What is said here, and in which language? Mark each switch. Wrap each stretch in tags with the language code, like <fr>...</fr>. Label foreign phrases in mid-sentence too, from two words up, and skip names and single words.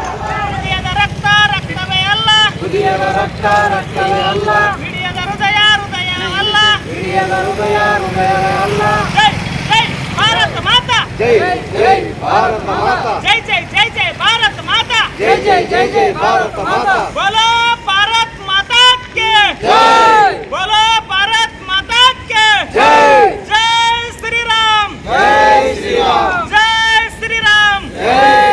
<kn>ರಕ್ತವೇ ಅಲ್ಲ, ಹಿಡಿಯದ ಹೃದಯ ಭಾರತೀಯರ ಹೃದಯ ಹೃದಯವೇ ಅಲ್ಲ. ಜೈ ಜೈ ಭಾರತ ಮಾತಾ, ಜೈ ಜೈ ಭಾರತ ಮಾತಾ, ಜೈ ಜೈ ಜೈ ಜೈ ಭಾರತ ಮಾತಾ, ಜೈ ಜೈ ಜೈ ಜೈ ಭಾರತ ಮಾತಾ.</kn> <hi>बोलो भारत माता के जय, बोलो भारत माता के जय, जय श्री राम, जय श्री राम, जय श्री राम, जय</hi>